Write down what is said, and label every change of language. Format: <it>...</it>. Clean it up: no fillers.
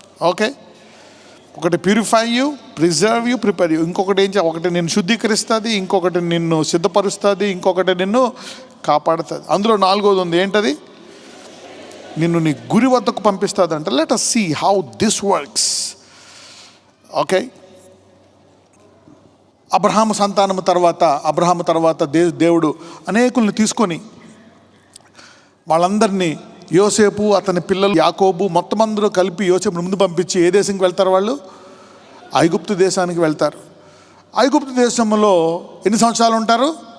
<en>okay,</en> <te>ఒకటి</te> <en>Purify you, preserve you, prepare you.</en> <te>ఇంకొకటి ఒకటి నిన్ను శుద్ధీకరిస్తుంది, ఇంకొకటి నిన్ను సిద్ధపరుస్తుంది, ఇంకొకటి నిన్ను కాపాడుతుంది. అందులో 4వది ఉంది, ఏంటది? నిన్ను నీ గురి వద్దకు పంపిస్తుంది అంట.</te> <en>Let us see how this works.</en> <te>Okay, Abraham సంతానము తర్వాత దేవుడు అనేకుల్ని తీసుకొని వాళ్ళందరినీ, యోసేపు, అతని పిల్లలు యాకోబు, మొత్తం అందరూ కలిపి యోసేపుని ముందు పంపించి ఏ దేశంకి వెళ్తారు? వాళ్ళు ఐగుప్తు దేశానికి వెళ్తారు. ఐగుప్తు దేశంలో ఎన్ని సంవత్సరాలు ఉంటారు?</te>